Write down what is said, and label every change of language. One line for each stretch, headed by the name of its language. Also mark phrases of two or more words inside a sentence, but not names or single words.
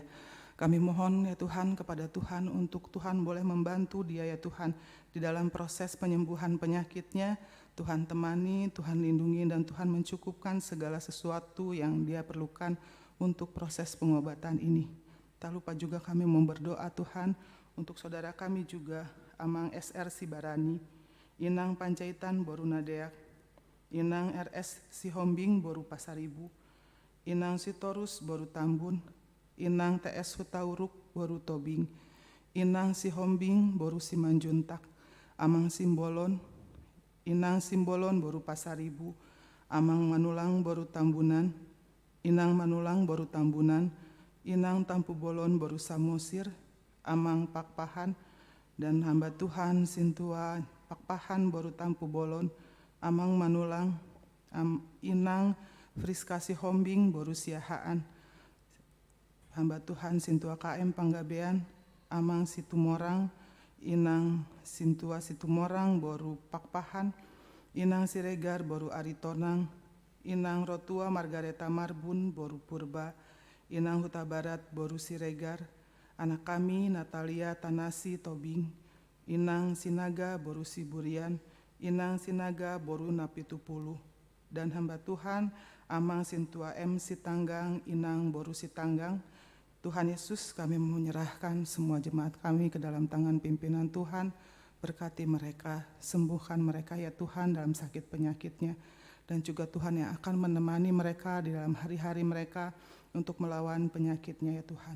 Indonesian: Kami mohon ya Tuhan kepada Tuhan untuk Tuhan boleh membantu dia ya Tuhan di dalam proses penyembuhan penyakitnya. Tuhan temani, Tuhan lindungi dan Tuhan mencukupkan segala sesuatu yang dia perlukan untuk proses pengobatan ini. Tak lupa juga kami berdoa Tuhan untuk saudara kami juga, Amang SR Sibarani, Inang Panjaitan Boru Nadeak, Inang RS Sihombing Boru Pasaribu, Inang Sitorus Boru Tambun, inang TS Hutauruk boru Tobing, inang Sihombing boru Simanjuntak, amang Simbolon, inang Simbolon boru Pasaribu, amang Manulang boru Tambunan, inang Manulang boru Tambunan, inang Tampu Bolon boru Samosir, amang Pakpahan, dan hamba Tuhan Sintua Pakpahan boru Tampu Bolon, amang Manulang, inang Friska Sihombing boru Siahaan, hamba Tuhan Sintua KM Panggabean, amang Situmorang, inang Sintua Situmorang boru Pakpahan, inang Siregar boru Aritonang, inang Rotua Margareta Marbun boru Purba, inang Huta Barat boru Siregar, anak kami Natalia Tanasi Tobing, inang Sinaga boru Siburian, inang Sinaga boru Napitupulu, dan hamba Tuhan amang Sintua M Sitanggang, inang boru Sitanggang. Tuhan Yesus, kami menyerahkan semua jemaat kami ke dalam tangan pimpinan Tuhan. Berkati mereka, sembuhkan mereka ya Tuhan dalam sakit penyakitnya, dan juga Tuhan yang akan menemani mereka di dalam hari-hari mereka untuk melawan penyakitnya ya Tuhan.